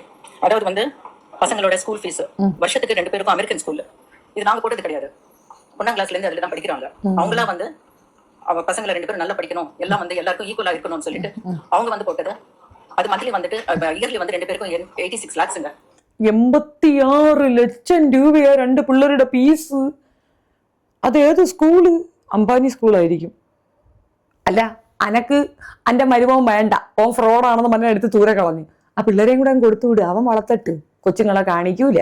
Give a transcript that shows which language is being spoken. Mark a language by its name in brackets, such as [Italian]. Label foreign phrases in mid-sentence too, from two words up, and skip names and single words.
[Tamil] அதாவது வந்து பசங்களோட ஸ்கூல் ஃபீஸ் வருஷத்துக்கு 2 பேருக்கும் [English] American school, [Tamil] இது நாங்க போட்டது கிடையாது. 1ஆம் கிளாஸ்ல இருந்து அதுல தான் படிக்கிறாங்க. அவங்களா வந்து அவங்க பசங்களை 2 பேரும் நல்லா படிக்கணும், எல்லாம் வந்து எல்லாருக்கும் ஈக்குவலா இருக்கணும்னு சொல்லிட்டு அவங்க வந்து போட்டது. அது மந்த்லி வந்துட்டு இயர்லி வந்து 2 பேருக்கும் 86 lakhsங்க. [Malayalam] 86 ലക്ഷം രൂപയാ 2 പിള്ളേരുടെ ഫീസ്. അത് ഏത് സ്കൂള്? അംബാനി സ്കൂളായിരിക്കും. അല്ല, അനക്ക് അന്റെ മരുമോൻ വേണ്ട, ഓൻ ഫ്രോഡാണെന്ന് പറഞ്ഞാൽ എടുത്ത് ദൂരെ കളഞ്ഞു. ആ പിള്ളേരെയും കൂടെ കൊടുത്തു വിടുക, അവൻ വളർത്തട്ട്. കൊച്ചുങ്ങളെ കാണിക്കൂല.